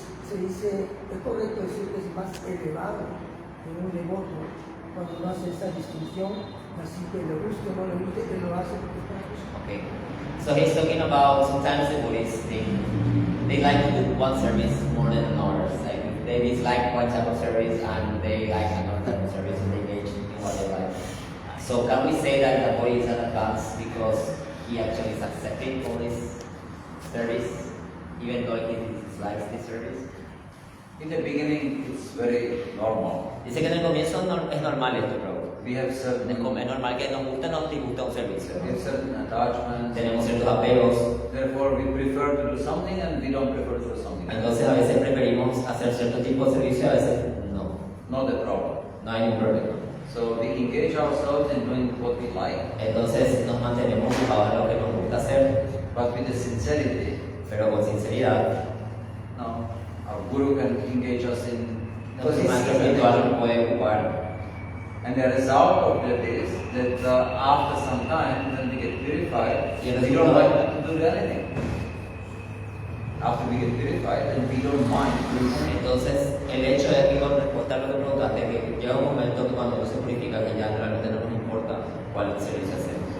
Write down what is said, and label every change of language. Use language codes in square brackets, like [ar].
[es] se dice, es correcto decir que es más elevado en un devoto cuando no hace esa distinción, así que le guste o no le guste, él lo hace porque está Krishna. [en] Okay. So he's talking about sometimes the Buddhists they like to do one service more than others. Like they dislike one type of service and they like another type of service and they engage in what they like. So can we say that the Buddha is an advance because he actually is accepting all this service, even though he dislikes this service? In the beginning, it's very normal. [es] Dice que en el comienzo es normal esto, bro. [en] We have certain, [es] Es normal que nos guste o no disgusta un servicio. [en] we have certain attachments. [es] Tenemos ciertos apegos, [en] Therefore, we prefer to do something and we don't prefer to do something else. [es] entonces a veces preferimos hacer cierto tipo de servicio, a veces no. [en] Not the problem. [es] No hay ningún problema. [en] So we engage ourselves in doing what we like, [es] Entonces nos mantenemos ocupados en lo que nos gusta hacer, [en] but with the sincerity. [es] pero con sinceridad. [en] Now, our guru can engage us in. [es] Entonces el maestro espiritual nos puede ocupar. [en] And the result of that is that after some time, when we get purified, [es] Y el [en] we don't [es] resultado- [en] like to do anything. After we get purified, then we don't mind doing anything. [es] Entonces el hecho es que con respuesta a lo que preguntaste, que llega un momento que cuando uno se purifica que ya realmente no nos importa cuál servicio hacemos.